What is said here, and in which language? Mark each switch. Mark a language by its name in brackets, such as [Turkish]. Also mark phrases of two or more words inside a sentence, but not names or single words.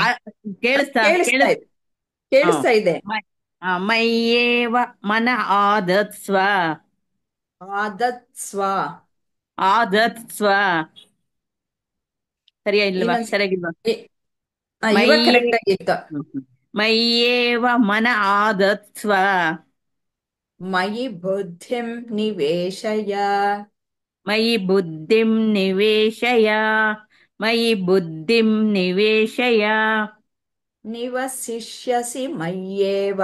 [Kannada] ಕೇಳಿಸ್ತಾ ಕೇಳಿಸ್ತಾ ಕೇಳಿಸ್ ಇದೆ, ಹ. ಕೇಳಿಸ್ತಾ ಇದೆ. [Sanskrit] ಮಯ್ಯೇವ ಮನ ಆದತ್ಸ್ವ. ಆದತ್ಸ್ವ. [Kannada] ಆದತ್ಸ್ವ. ಸರಿಯಾ ಇಲ್ವಾ? ಇನ್ನೊಂದ್ ಸರಿಯಾಗಿಲ್ವಾ? ಇವಾಗ [Sanskrit] ಮಯ್ಯೇ [Kannada] ಕರೆಕ್ಟ್ ಆಗಿತ್ತು. [Sanskrit] ಮಯ್ಯೇವ ಮನ ಆದತ್ಸ್ವ. ಮಯಿ ಬುದ್ಧಿಂ ನಿವೇಶಯ. ಮಯಿ ಬುದ್ಧಿಂ ನಿವೇಶಯ. ಮಯಿ ಬುದ್ಧಿಂ ನಿವೇಶಯ. ನಿವಸಿಷ್ಯಸಿ ಮಯ್ಯೇವ.